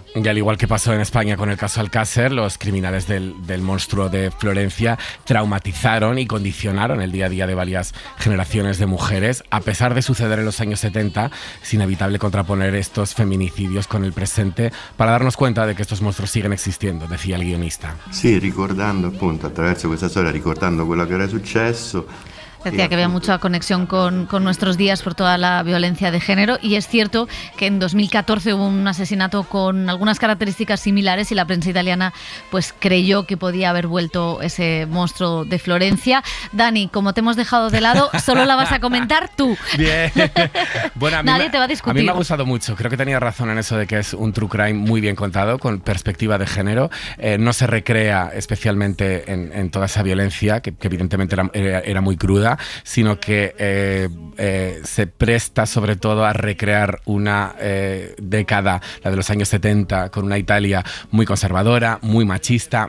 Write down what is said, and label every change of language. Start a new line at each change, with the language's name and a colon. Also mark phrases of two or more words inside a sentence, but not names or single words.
Spanish: Y al igual que pasó en España con el caso Alcácer, los criminales del monstruo de Florencia traumatizaron y condicionaron el día a día de varias generaciones de mujeres. A pesar de suceder en los años 70, es inevitable contraponer estos feminicidios con el presente para darnos cuenta de que estos monstruos siguen existiendo, decía el guionista. Sí,
Italian: ricordando appunto attraverso questa storia, ricordando quello che era successo.
Spanish: Decía que había mucha conexión con nuestros días por toda la violencia de género y es cierto que en 2014 hubo un asesinato con algunas características similares y la prensa italiana pues creyó que podía haber vuelto ese monstruo de Florencia. Dani, como te hemos dejado de lado, solo la vas a comentar tú. Bien. Bueno, Nadie te va a discutir. A mí me ha gustado mucho. Creo que tenía razón en eso de que es un
English: true crime
Spanish: muy bien contado, con perspectiva de género. No se recrea especialmente en toda esa violencia, que evidentemente era muy cruda, sino que se presta sobre todo a recrear una década, la de los años 70, con una Italia muy conservadora, muy machista,